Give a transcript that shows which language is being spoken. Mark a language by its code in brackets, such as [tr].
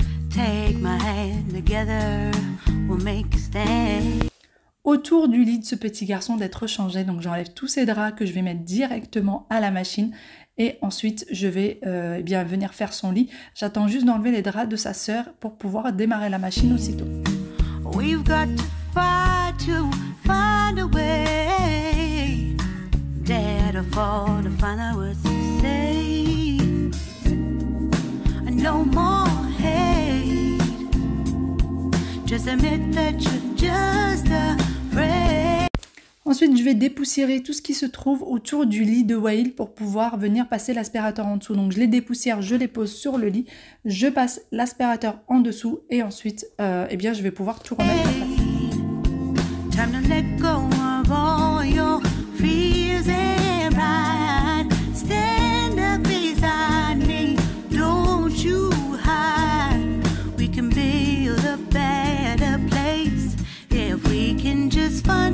[en] Take my hand together, we'll make a stand. [fr] Autour du lit de ce petit garçon d'être changé, donc j'enlève tous ces draps que je vais mettre directement à la machine et ensuite je vais bien venir faire son lit. J'attends juste d'enlever les draps de sa sœur pour pouvoir démarrer la machine aussitôt. [en] We've got to fight to find a way. Dare to fall to find out what to say. No more hate. Just admit that you're just afraid. [fr] Ensuite, je vais dépoussiérer tout ce qui se trouve autour du lit de Wael pour pouvoir venir passer l'aspirateur en dessous. Donc, je les dépoussière, je les pose sur le lit, je passe l'aspirateur en dessous et ensuite, eh bien, je vais pouvoir tout remettre en place. [en] Time to let go of all your fears and pride. Stand up beside me. Don't you hide. We can build a better place if we can just